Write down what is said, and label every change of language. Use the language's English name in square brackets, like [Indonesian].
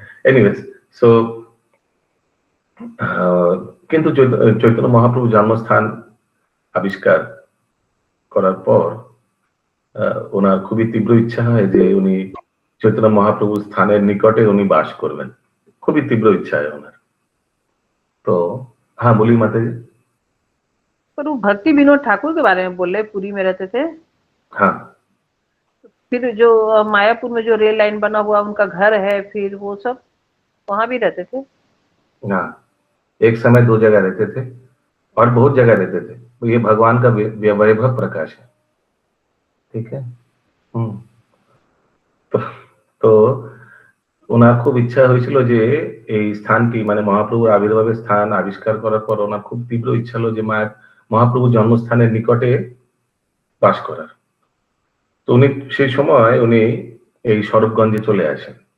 [Bangla] Anyways, so কিন্তু চৈতন্য মহাপ্রভু জন্মস্থান আবিষ্কার করার পর ওনার খুবই তীব্র ইচ্ছা হয় যে উনি চৈতন্য মহাপ্রভুর স্থানের নিকটে উনি বাস করবেন, খুবই তীব্র ইচ্ছা है ওনার। [Hindi] तो हाँ बोलिए माता जी। पर वो भक्ति विनोद ठाकुर के बारे में बोल रहे, पुरी में रहते थे। हाँ, फिर जो मायापुर में जो रेल लाइन बना हुआ उनका घर है, फिर वो सब वहां भी रहते थे। हाँ, एक समय दो जगह रहते थे और बहुत जगह रहते थे। ये भगवान का वैभव प्रकाश है, ठीक है। [Bangla] তো ওনার খুব ইচ্ছা হয়েছিল যে এই স্থানটি মানে মহাপ্রভুর আবির্ভাবের স্থান আবিষ্কার করার পর ওনার খুব তীব্র ইচ্ছা হলো যে মহাপ্রভুর জন্মস্থানের নিকটে বাস করার। তো উনি সেই সময় উনি এই স্বরূপগঞ্জে চলে আসেন।